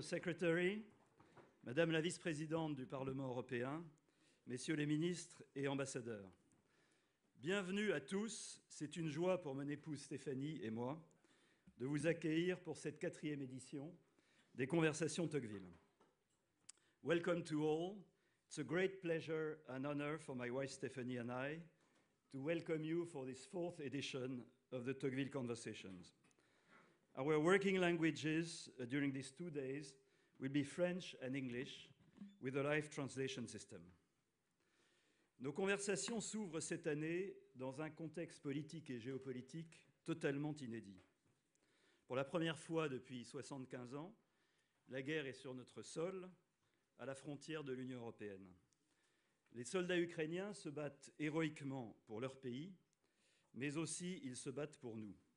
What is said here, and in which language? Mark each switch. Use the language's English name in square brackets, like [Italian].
[French] Secretary, Madame la vice-présidente du Parlement européen, Messieurs les ministres et ambassadeurs, bienvenue à tous. C'est une joie pour mon épouse Stéphanie et moi de vous accueillir pour cette 4e édition des Conversations Tocqueville. [English] Welcome to all. It's a great pleasure and honor for my wife Stephanie and I to welcome you for this 4th edition of the Tocqueville Conversations. Our working languages during these 2 days will be French and English with a live translation system. [French] Nos conversations s'ouvrent cette année dans un contexte politique et géopolitique totalement inédit. Pour la première fois depuis 75 ans, la guerre est sur notre sol, à la frontière de l'Union européenne. Les soldats ukrainiens se battent héroïquement pour leur pays, mais aussi ils se battent pour nous.